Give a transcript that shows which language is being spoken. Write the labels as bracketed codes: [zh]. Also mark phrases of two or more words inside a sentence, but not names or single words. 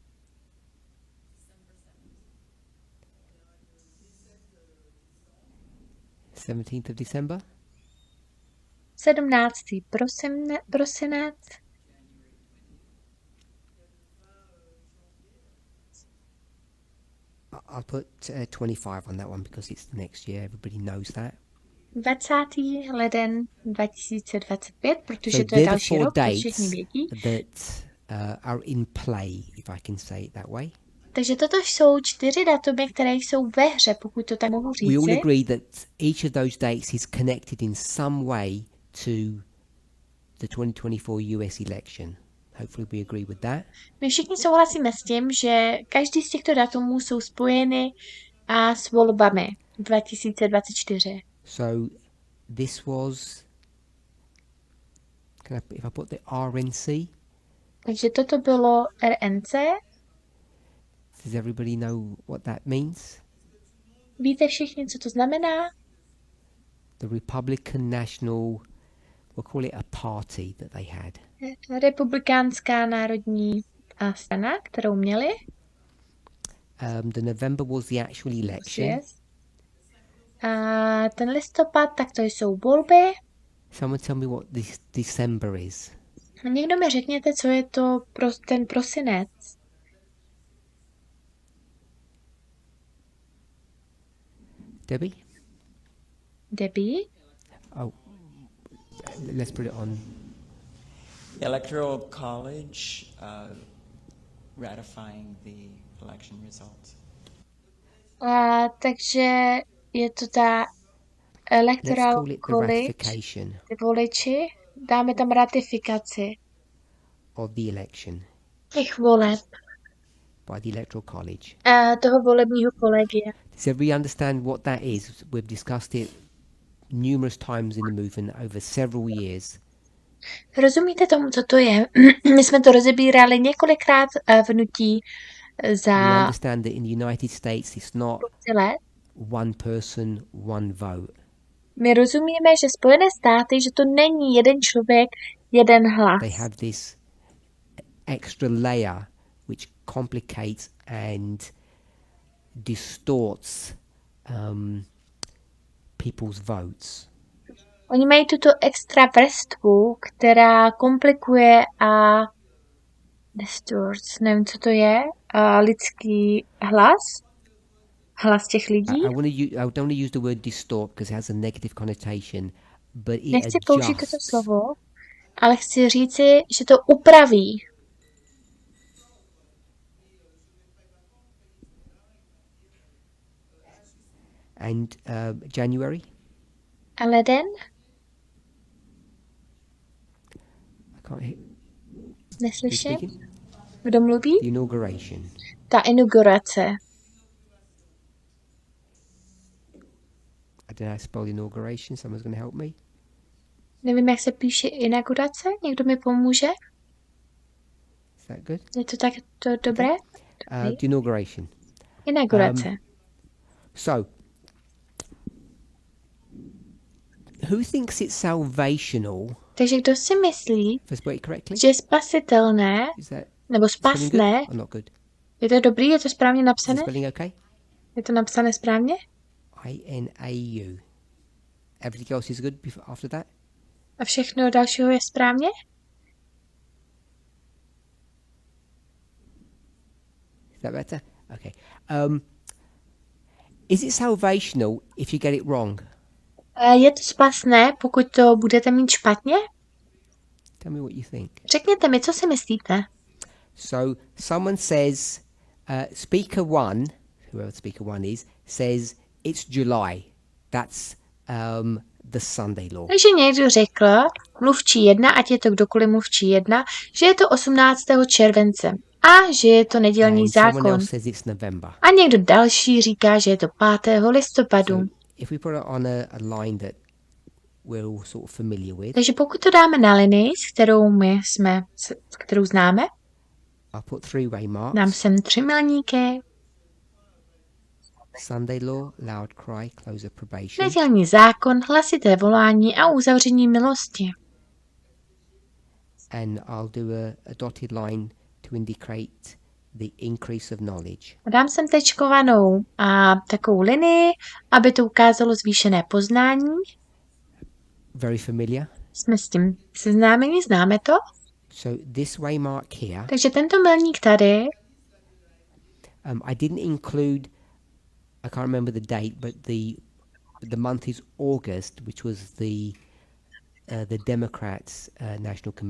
[en] 17th of December. [cs] 17. prosinec, [en] I'll put 25 on that one because it's the next year. Everybody knows that. 20. [cs] leden 2025, protože [en] So [cs] to je [en] they're the [cs] další 4 rok, to všichni [en] dates [cs] vědí. [en] that are in play, if I can say it that way. [cs] Takže toto jsou 4 datumy, které jsou ve hře, pokud to tak mohu [en] We all [cs] říci. [en] agree that each of those dates is connected in some way to the 2024 US election. Hopefully we agree with that. [cs] My všichni souhlasíme s tím, že každý z těchto datumů jsou spojeny a s volbami 2024. [en] So this was, if I put the RNC, [cs] Takže toto bylo RNC. [en] does everybody know what that means? [cs] Víte všichni, co to znamená? [en] The Republican National, we'll call it a party that they had. [cs] Republikánská národní strana, kterou měli. [en] The November was the actual election. Yes. [cs] A ten listopad, tak to jsou volby. [en] Someone tell me what this December is. [cs] A někdo mi řekněte, co je to ten prosinec. [en] Debbie? [cs] Debbie? [en] Oh, let's put it on. Electoral College ratifying the election results. [cs] Takže je to ta [en] Let's Electoral call it the College, ratification [cs] ty voliči, dáme tam ratifikaci [en] of the election [cs] těch voleb, [en] by the Electoral College. [cs] toho volebního kolegia. [en] Does everybody understand what that is? We've discussed it numerous times in the movement over several years. [cs] Rozumíte tomu, co to je? My jsme to rozebírali několikrát v hnutí [en] We [cs] za [en] understand that in the United States it's not [cs] let. [en] one person, one vote. [cs] My rozumíme, že Spojené státy, že to není jeden člověk, jeden hlas. [en] They have this extra layer which complicates and distorts people's votes. [cs] Oni mají tuto extra vrstvu, která komplikuje a distorts, nevím, co to je, lidský hlas těch lidí. [en] I don't want to use the word distort because it has a negative connotation, but it [cs] Nechci použít toto [en] adjusts. [cs] slovo, ale chci říci, že to upraví. [en] And January? [cs] A leden? [en] I can't hear. Who's [cs] Neslyším? [en] speaking? [cs] Kdo mluví? [en] The inauguration. [cs] Ta inaugurace. [en] I don't know how to spell inauguration. Someone's going to help me. [cs] Nevím, jak se píše inaugurace. Někdo mi pomůže? [en] Is that good? [cs] Je to tak dobré? [en] The inauguration. [cs] Inaugurace. [en] So, who thinks it's salvational? [cs] Takže kdo si myslí, [en] If I spell it correctly? [cs] že je spasitelné, [en] Is that [cs] nebo [en] spelling good [cs] spasné, [en] or not good? [cs] je to dobrý, je to správně [en] Is the [cs] napsané? [en] spelling okay? [cs] Je to napsané správně? [en] I-N-A-U. Everything else is good after that? [cs] A všechno dalšího je správně? [en] Is that better? Okay. Is it salvational if you get it wrong? [cs] Je to spasné, pokud to budete mít špatně? [en] Tell me what you think. [cs] Řekněte mi, co si myslíte? [en] So someone says, speaker one, whoever speaker one is, says it's July. That's the Sunday law. [cs] Takže někdo řekl, mluvčí 1, ať je to kdokoliv mluvčí 1, že je to 18. července a že je to nedělní [en] And someone [cs] zákon. [en] else says it's November. [cs] A někdo další říká, že je to 5. listopadu. [en] So if we put it on a line that we're all sort of familiar with, [cs] Takže pokud to dáme na linii, kterou známe, [en] I'll put three-way marks. [cs] dám sem 3 milníky, [en] Sunday law, loud cry, close of probation. [cs] nedělní zákon, hlasité volání a uzavření milosti. [en] And I'll do a dotted line to indicate the increase of knowledge. [cs] A dám sem tečkovanou takovou linii, aby to ukázalo zvýšené poznání. [en] Very familiar. [cs] Jsme s tím seznámeni, známe to. [en] So this way mark here, [cs] Takže tento milník tady, [en] I didn't include, I can't remember the date, but the month is August, which was the Democrats' national convention.